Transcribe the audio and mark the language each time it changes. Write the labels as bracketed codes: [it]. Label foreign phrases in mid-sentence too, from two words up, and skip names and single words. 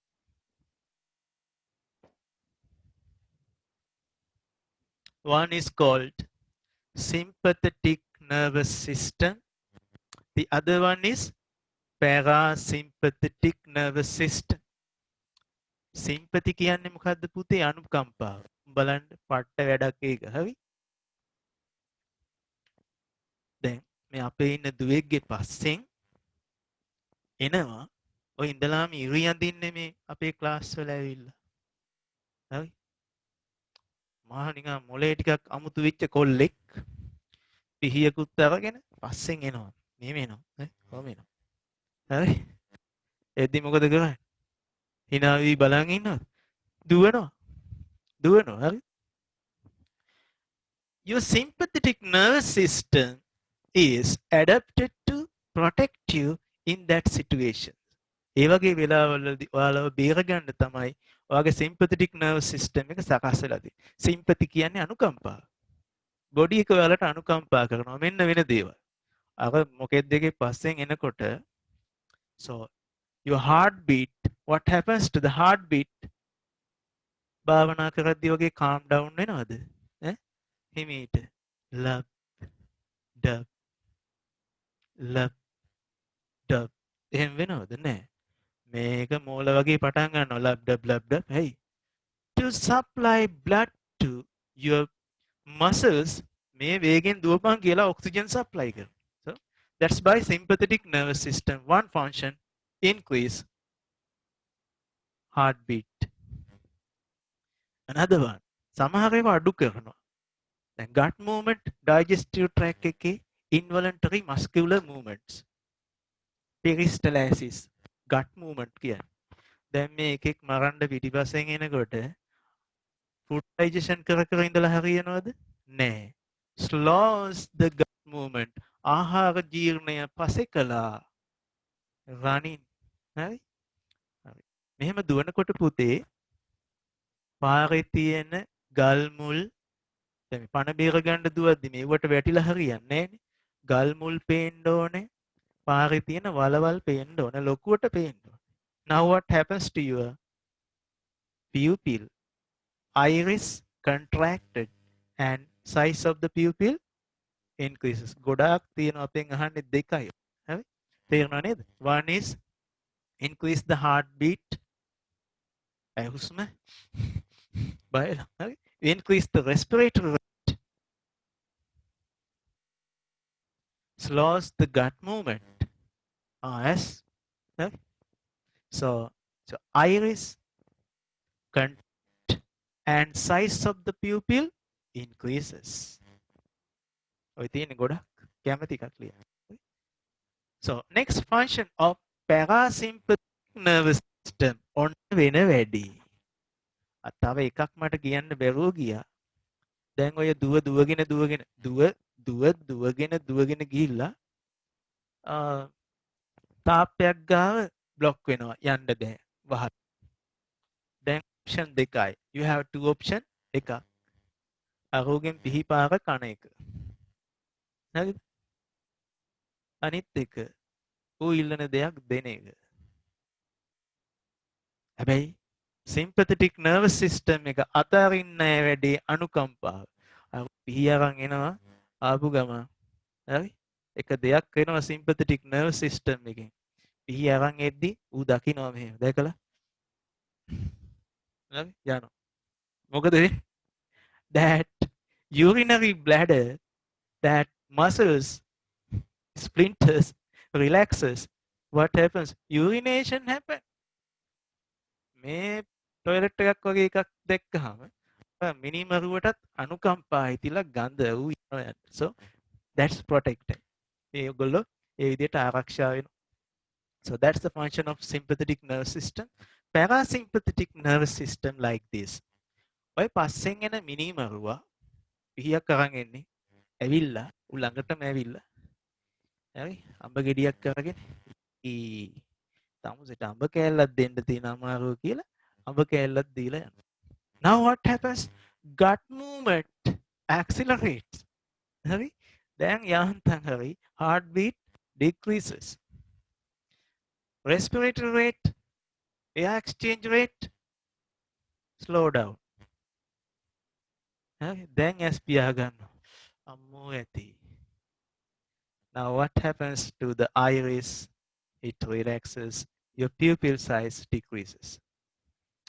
[en] One is called sympathetic nervous system. The other one is parasympathetic nervous system. [si] සිම්පති කියන්නේ මොකද්ද පුතේ? අනුකම්පාව. බලන්න පට්ට වැඩක් ඒක. හරි? දැන් මේ අපේ ඉන්න දුවෙක්ගේ පස්සෙන් එනවා ඔය ඉඳලාම ඉරි අඳින්නේ මේ අපේ ක්ලාස් වල ඇවිල්ලා. හරි? මහා නිකන් මොලේ ටිකක් අමුතු වෙච්ච කොල්ලෙක් පිහියකුත් අරගෙන පස්සෙන් එනවා. මෙහෙම එනවා. හරි? කොහොම එනවා. හරි? එද්දි මොකද කරන්නේ? hina වී බලන් ඉන්නවද? දුවනවා. දුවනවා. හරි? [en] Your sympathetic nervous system is adapted to protect you in that situation. [si] ඒ වගේ වෙලාවලදී ඔයාලව බේරගන්න තමයි ඔයාගේ [en] sympathetic nervous system [si] එක සකස් වෙලා තියෙන්නේ. sympathy කියන්නේ අනුකම්පාව. බොඩි එක ඔයාලට අනුකම්පා කරනවා. මෙන්න වෙන දේවල්. අර මොකෙද්ද දෙකේ පස්සෙන් එනකොට [en] so your heartbeat, what happens to the heartbeat? [si] භාවනා කරද්දී වගේ [en] calm down [si] වෙනවද? ඈ හිමීට [en] love dub love dub [si] එහෙම වෙනවද? නෑ. මේක මෝල වගේ පටන් ගන්නවා [en] love dub love dub. hey, to supply blood to your muscles [si] මේ වේගෙන් දුවපන් කියලා [en] oxygen supply කරනවා. So that's by sympathetic nervous system one function increase heartbeat. Another one [si] සමහර ඒවා අඩු කරනවා. [en] දැන් gut movement digestive tract එකේ involuntary muscular movements peristalsis gut movement කියන්නේ. [si] දැන් මේ එකෙක් මරන්න පිටිපස්සෙන් එනකොට [en] food digestion [si] කර කර ඉඳලා හරියනවද? නෑ. [en] slows the gut movement. [si] ආහාර ජීර්ණය පස්සේ කළා. running. හරි? හරි. මෙහෙම දුවනකොට පුතේ පාරේ තියෙන ගල් මුල් දැන් පණ බේර ගන්න දුවද්දි මේවට වැටිලා හරියන්නේ නෑනේ. ගල් මුල් පේන්න ඕනේ. පාරේ තියෙන වලවල් පේන්න ඕනේ. ලොකුවට පේන්න ඕනේ. [en] Now what happens to your pupil? Iris contracted and size of the pupil increases. [si] ගොඩාක් තියෙනවා අපෙන් අහන්නේ දෙකයි. හරි? තේරුණා නේද? [en] One is increase the heartbeat. [si] ඒ හුස්ම බයලා. හරි? [en] Increase the respiratory rate. Slows the gut movement. Yes. Hරි? So iris contract and size of the pupil increases. [si] ඔය තියෙන්නේ ගොඩක් කැමති කට්ලිය. [en] So next function of parasympathetic nervous system on [si] වෙන වැඩි. තව එකක් මට කියන්න බැරුව ගියා. දැන් ඔය දුවගෙන ගිහිල්ලා තාප්පයක් ගාව බ්ලොක් වෙනවා යන්න බෑ වහත්. දැන් option දෙකයි. [en] You have two option එකක්. [si] අරෝගෙන් පිහිපාර කන එක. හරිද? අනිත් එක ඌ ඉල්ලන දෙයක් දෙන එක. හැබැයි [en] sympathetic nervous system [si] එක අතරින්න වැඩි අනුකම්පාව. අර පිහි අරන් එනවා ආපු ගමන්. හරි? එක දෙයක් වෙනවා [en] sympathetic nervous system [si] එකෙන්. පිහි අරන් එද්දි ඌ දකිනවා මෙහෙම. දැකලා හරි යනවා. මොකද වෙන්නේ? [en] That urinary bladder, that muscles splinters relaxes. What happens? Urination happen. [si] මේ ටොයිලට් එකක් වගේ එකක් දැක්කහම මිනිමරුවටත් අනුකම්පා හිතිලා ගඳ ඌ යනවා යන්න. [en] So that's protected. [si] මේගොල්ලෝ ඒ විදිහට ආරක්ෂා වෙනවා. [en] So that's the function of sympathetic nervous system. Parasympathetic nervous system like this. [si] ඔය පස්සෙන් එන මිනිමරුවා පිහියක් අරන් එන්නේ. ඇවිල්ලා ඌ ළඟටම ඇවිල්ලා. හරි? අඹ ගෙඩියක් අරගෙන තමුසෙට අඹ කෑල්ලක් දෙන්න තියෙන අමාරුව කියලා අඹ කෑල්ලක් දීලා යනවා. [en] Now what happens? Gut movement accelerates. [si] හරි? දැන් යාන්තම් හරි [en] heartbeat decreases. Respiratory rate, air exchange rate slow down. [si] හරි? දැන් ඇස් පියා ගන්නවා. අම්මෝ ඇති. [en] Now what happens to the iris? It relaxes. Your pupil size decreases.